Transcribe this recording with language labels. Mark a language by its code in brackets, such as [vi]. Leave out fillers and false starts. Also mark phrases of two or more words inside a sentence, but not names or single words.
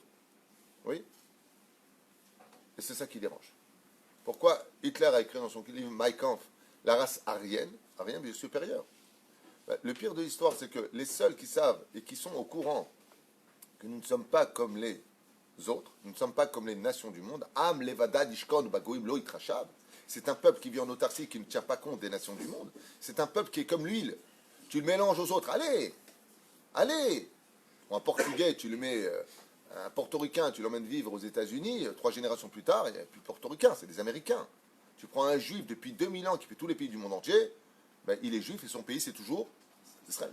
[fr] Oui? Et c'est ça qui dérange. Pourquoi Hitler a écrit dans son livre Mein Kampf, la race aryenne est supérieure? Le pire de l'histoire, c'est que les seuls qui savent et qui sont au courant que nous ne sommes pas comme les autres, nous ne sommes pas comme les nations du monde, [he] עם לבדד ישכון ובגוים לא יתחשב, [fr] c'est un peuple qui vit en autarcie, qui ne tient pas compte des nations du monde. C'est un peuple qui est comme l'huile. Tu le mélanges aux autres, allez. Un Portugais, tu le mets, un Portoricain, tu l'emmènes vivre aux États-Unis, 3 générations plus tard, il n'y a plus de Portoricains, c'est des Américains. Tu prends un Juif depuis 2000 ans qui fait tous les pays du monde entier, ben, il est Juif et son pays c'est toujours Israël.